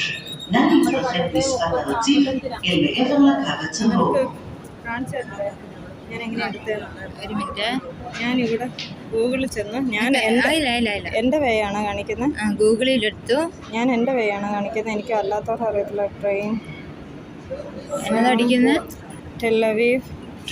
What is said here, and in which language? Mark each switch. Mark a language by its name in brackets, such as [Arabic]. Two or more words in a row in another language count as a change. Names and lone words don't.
[Hebrew] נא להתרחק בשפת הרציף אל מעבר לקו הצהוב. [Malayalam] ഒരു മിനിറ്റ്, ഞാനിവിടെ ഗൂഗിളിൽ ചെന്ന് എൻ്റെ വേയാണ് കാണിക്കുന്നത്. ഗൂഗിളിലെടുത്തു. ഞാൻ എൻ്റെ വേയാണ് കാണിക്കുന്നത്. എനിക്ക് അല്ലാത്തവർ അറിയത്തില്ല. ട്രെയിൻ എന്നതടിക്കുന്നത്? ടെൽ അവീവ്